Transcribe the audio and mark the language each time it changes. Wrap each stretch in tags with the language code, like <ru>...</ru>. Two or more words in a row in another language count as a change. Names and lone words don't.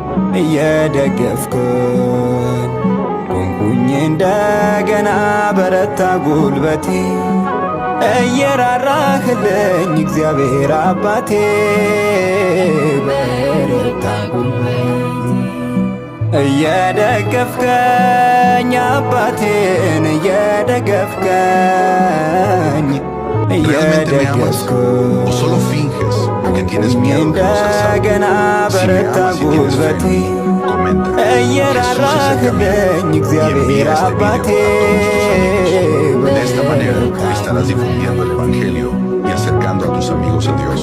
<am>ቆምኩኝ እንደገና በረታ ጉልበቴ እየራራህልኝ እግዚአብሔር አባቴ በረታ ጉልበቴ እየደገፍከኝ አባቴን እየደገፍከኝ</am> <es>¿Realmente me amas? ¿O solo finges porque tienes miedo que nos</es> <am>እንደገና</am> <es>casamos? Si me</es> <am>በረታ</am> <es>amas y tienes</es> <am>ጉልበቴ</am> <es>fe, comenta. Jesús es el</es> <am>እየራራህልኝ</am> <es>camino. Y</es> <am>እግዚአብሔር</am> <es>envía este</es> <am>አባቴ</am> <es>video a todos tus amigos. De esta manera estarás difundiendo el Evangelio y acercando a tus amigos a Dios.</es>